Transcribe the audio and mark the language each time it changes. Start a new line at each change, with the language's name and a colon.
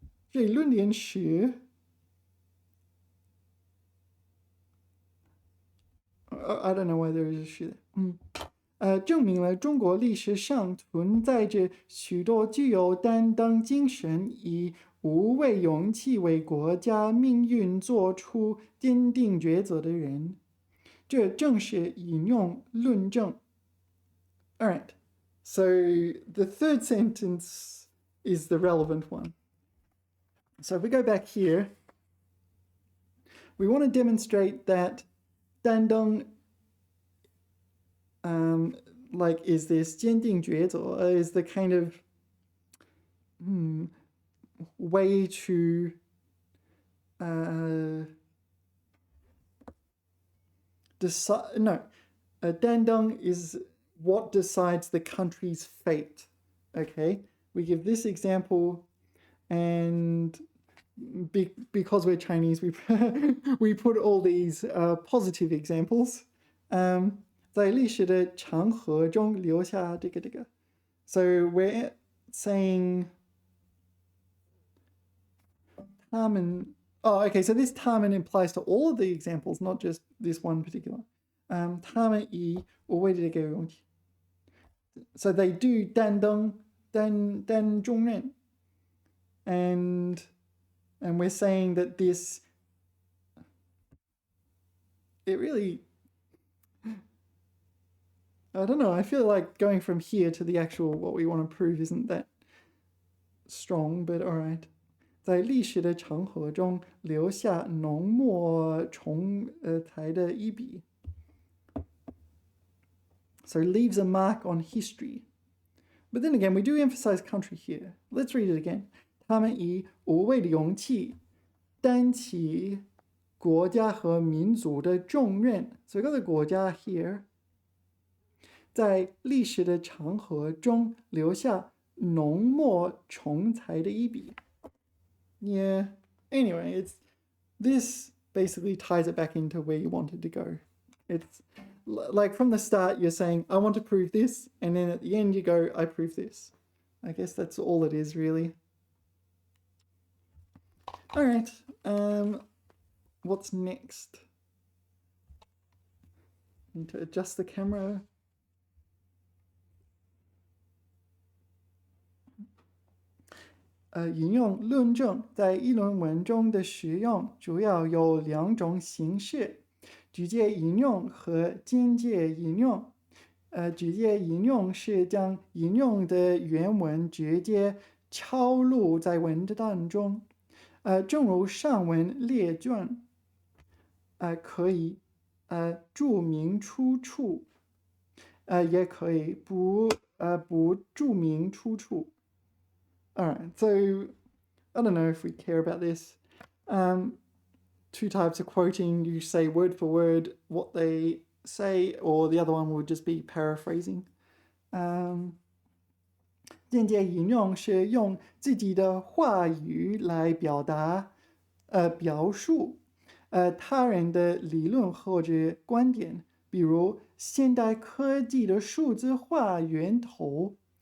Chinese: 这一论点是
English: I don't know why there is a 是 there.
Chinese: 证明了中国历史上存在着许多具有担当精神，以无畏勇气为国家命运做出坚定抉择的人。这正是引用论证。
English: All right, so the third sentence is the relevant one. So if we go back here, we want to demonstrate that 担当like is this 坚定抉择 is the kind of way to decide. No, 担当 is what decides the country's fate. Okay, we give this example, and because we're Chinese, we put all these positive examples.
Chinese: 在历史的长河中留下这个。
English: So we're saying 他们 Oh, okay, so this 他们 implies to all of the examples, not just this one particular.
Chinese: 他们以无畏的这个勇气。
English: So they do 担重任。 and we're saying that this, it really, I don't know, I feel like going from here to the actual what we want to prove isn't that strong, but all right.
Chinese: 在历史的长河中留下浓墨重彩的一笔。
English: So leaves a mark on history. But then again, we do emphasize country here. Let's read it again.
Chinese: 他们以无畏的勇气担起国家和民族的重任。
English: So we got the 国家 here.
Chinese: 在历史的长河中留下浓墨重彩的一笔。
English: Yeah. Anyway, this basically ties it back into where you wanted to go. It's like from the start, you're saying, I want to prove this. And then at the end, you go, I prove this. I guess that's all it is, really. All right. What's next? Need to adjust the camera.
Chinese: 引用论证在议论文中的使用主要有两种形式：直接引用和间接引用。直接引用是将引用的原文直接抄录在文档中。正如上文列卷，可以注明出处，也可以不注明出处。
English: Alright, so I don't know if we care about this. Two types of quoting, you say word for word what they say, or the other one would just be paraphrasing.
Chinese: 间接引用是用自己的话语来表述他人的理论或者观点，比如现代科技的数字化源头